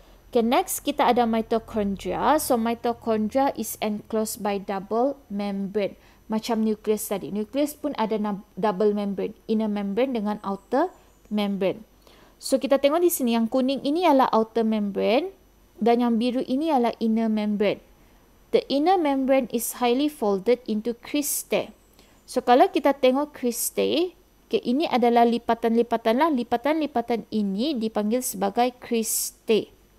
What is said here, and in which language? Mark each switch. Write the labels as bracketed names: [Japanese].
[English] Okay, next [Malay] kita ada [English] mitochondria. So mitochondria is enclosed by double membrane. [Malay] Macam nukleus tadi. Nukleus pun ada double membrane, inner membrane dengan outer membrane. So kita tengok di sini yang kuning ini adalah outer membrane dan yang biru ini adalah inner membrane. [English] The inner membrane is highly folded into cristae. [Malay] So kalau kita tengok cristae, okay, ini adalah lipatan-lipatan lah. Lipatan-lipatan ini dipanggil sebagai cristae.